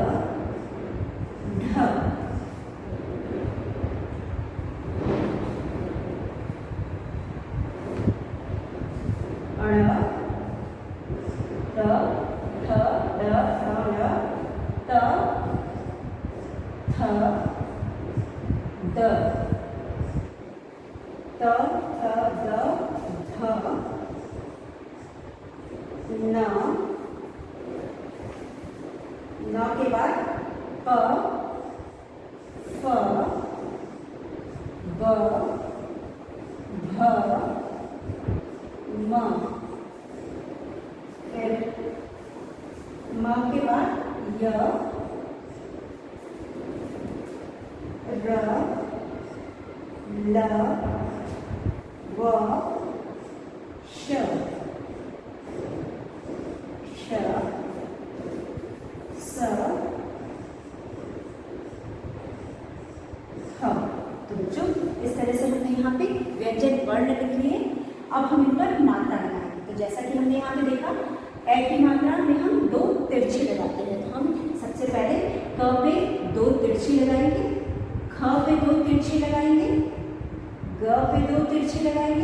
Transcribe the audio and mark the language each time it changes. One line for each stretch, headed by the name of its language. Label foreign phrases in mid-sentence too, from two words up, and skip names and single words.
Hindi: ढ, अण, ट, ठ, ड, ढ, ट, थ, द, त, थ, द, ध, न, न के बाद प, फ, ब, भ, म, फिर म के बाद य, र, ल, व, श, श, स, ह। तो बच्चों, इस तरह से हमने यहाँ पे व्यंजन वर्ण लिख लिए। अब हम इन पर मात्रा लगाएंगे। तो जैसा कि हमने यहाँ पे देखा, ए की मात्रा में हम 2 तिरछी लगाते हैं। तो हम सबसे पहले क पे 2 तिरछी लगाएंगे, ख पे 2 तिरछी लगाएंगे, ग पे 2 तिरछी लगाएंगे।